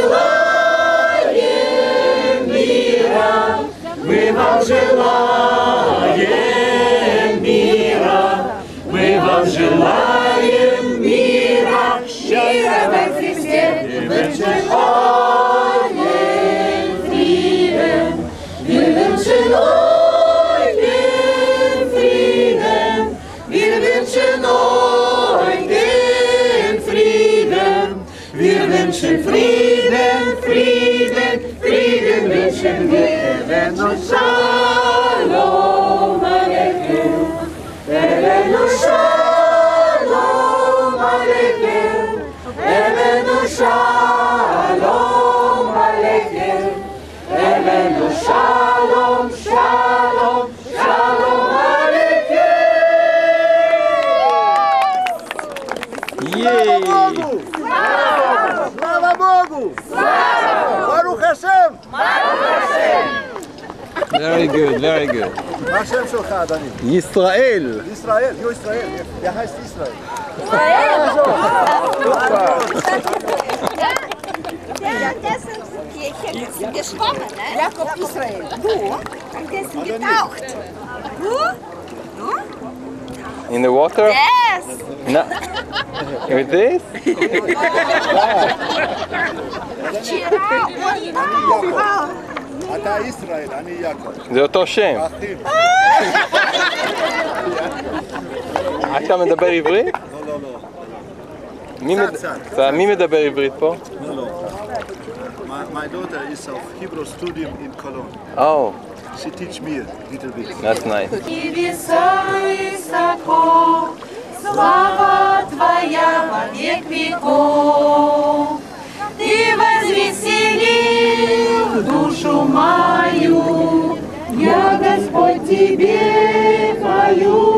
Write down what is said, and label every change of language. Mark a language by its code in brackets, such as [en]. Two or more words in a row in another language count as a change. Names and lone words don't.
[ru] желаем мира, мы вам желаем мира, мы вам желаем мира, мира во Христе, [de] wir wünschen euch den Frieden, wir wünschen euch den Frieden, wir wünschen Frieden, Frieden. [he] והבאנו שלום עליכם, הבאנו שלום עליכם, הבאנו שלום עליכם, הבאנו שלום, שלום, שלום עליכם. [ru] Слава Богу! [he] ברוך השם! [en] Very good, very good. [he] מה השם שלך, אדוני? ישראל. ישראל, ישראל. איך heißt ישראל? [de] Der ist geschwommen, ne? Jakob Israel. Du? Der ist getaucht. Du? [en] In the water? Yes. No. With this? [ru] Вчера он тaucht. [he] אתה ישראל, אני יעקב. זה אותו שם. אחים. אתה מדבר עברית? לא, לא. מי מדבר עברית פה? [en] No, no. My daughter is of Hebrew studium in Cologne. Oh, She teach me a little bit. that's nice. [ru] Небеса высоко, слава Твоя во век веков. Ты возвеселил душу мою, я, Господь, Тебе пою.